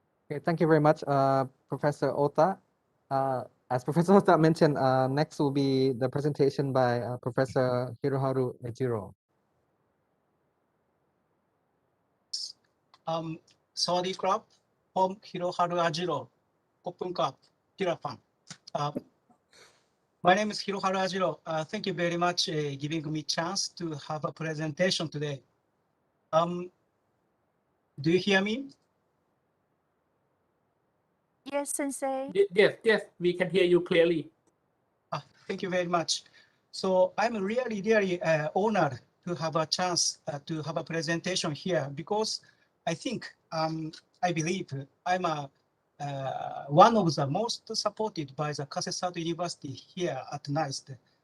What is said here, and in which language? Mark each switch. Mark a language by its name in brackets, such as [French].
[English] Okay, thank you very much, Professor Ota. As Professor Ota mentioned, next will be the presentation by Professor Hiroharu Ajiro. [Thai] สวัสดีครับผมฮิโรฮารุอาจิโร่ขอบคุณครับที่รับฟัง [English] My name is Hiroharu Ajiro. Thank you very much giving me chance to have a presentation today. Do you hear me? Yes, Sensei. Yes, we can hear you clearly. Thank you very much. So I'm really honored to have a chance to have a presentation here, because I think I believe I'm one of the most supported by the Kasetsart University here at NAIST.